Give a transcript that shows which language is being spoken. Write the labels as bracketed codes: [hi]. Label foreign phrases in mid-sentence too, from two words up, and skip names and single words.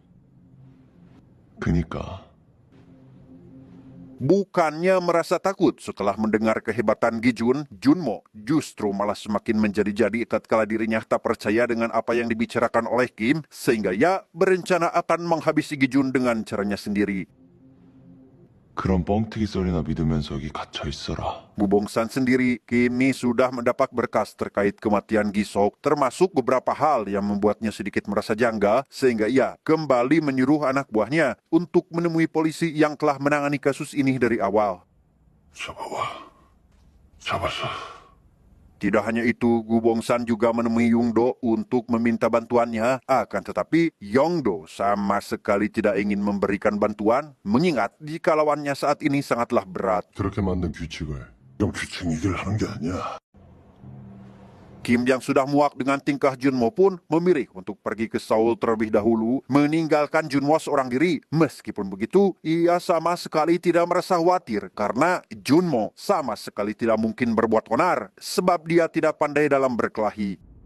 [ko] 그니까 [id] Bukannya merasa takut setelah mendengar kehebatan Gi-jun, Junmo justru malah semakin menjadi-jadi tatkala dirinya tak percaya dengan apa yang dibicarakan oleh Kim, sehingga ia berencana akan menghabisi Gi-jun dengan caranya sendiri. [ko] 그런 뻥튀기 썰이나 믿으면서 여기 갇혀 있어라. [id] Gu Bongsan sendiri kini sudah mendapat berkas terkait kematian Gisok, termasuk beberapa hal yang membuatnya sedikit merasa janggal, sehingga ia kembali menyuruh anak buahnya untuk menemui polisi yang telah menangani kasus ini dari awal. [ko] 잡아와. 잡았어. [id] Tidak hanya itu, Gu Bongsan juga menemui Yongdo untuk meminta bantuannya. Akan tetapi, Yongdo sama sekali tidak ingin memberikan bantuan, mengingat jika lawannya saat ini sangatlah berat. [ko] 그렇게 만든 규칙을 좀 규칙 이길 하는 게 아니야. [id] Kim yang sudah muak dengan tingkah Junmo pun memilih untuk pergi ke Seoul terlebih dahulu, meninggalkan Junmo seorang diri. Meskipun begitu, ia sama sekali tidak merasa khawatir karena Junmo sama sekali tidak mungkin berbuat onar sebab dia tidak pandai dalam berkelahi.